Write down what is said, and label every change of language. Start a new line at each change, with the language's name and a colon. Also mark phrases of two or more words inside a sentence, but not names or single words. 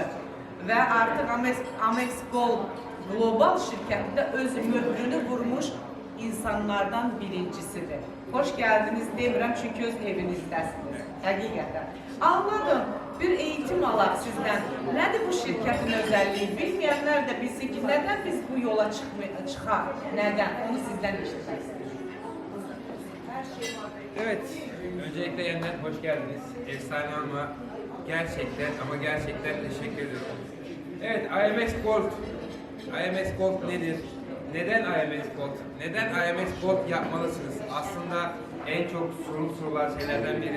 Azerbaijani: Və artıq Amex Gold Global şirkətində öz möhrünü vurmuş insanlardan birincisidir. Hoş gəldiniz demirəm, çünki öz evinizdəsiniz, həqiqətən. Anladım, bir eğitim alaq sizdən. Nədir bu şirkətin özəlliyi? Bilməyənlər də bilsin ki, nədən biz bu yola çıxaq? Nədən? Onu sizdən eşitmək istiyorum.
Turkish: Evet, öncelikle yeniden hoş geldiniz. Efsane Hanım'a gerçekten ama gerçekten teşekkür ediyorum. Evet, IMX Gold. IMX Gold nedir? Neden IMX Gold? Neden IMX Gold yapmalısınız? Aslında en çok sorular şeylerden biri.